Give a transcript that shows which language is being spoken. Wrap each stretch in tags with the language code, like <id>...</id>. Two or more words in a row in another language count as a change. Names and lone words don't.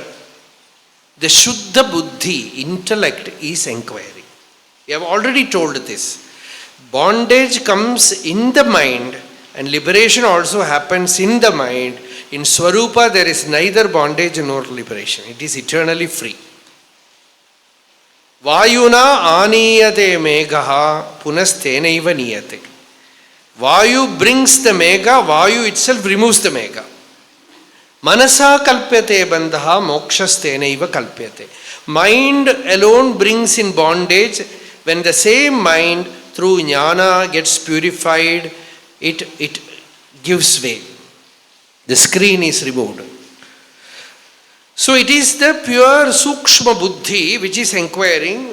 <en>The</en> <sa>शुद्ध बुद्धि,</sa> <en>intellect, is enquiring. We have already told this. Bondage comes in the mind and liberation also happens in the mind. In Swarupa there is neither bondage nor liberation. It is eternally free.</en> <sa>वायुना आनीयते मेघः पुनस्तेनैव नीयते.</sa> <en>Vayu brings the megha, Vayu itself removes the megha.</en> <sa>मनसा कल्प्यते बन्धो मोक्षस्तेनैव कल्प्यते.</sa> <en>Mind alone brings in bondage. When the same mind through jnana gets purified, it gives way. The screen is removed. So it is the pure</en> <sa>सूक्ष्म बुद्धि</sa> <en>which is enquiring.</en>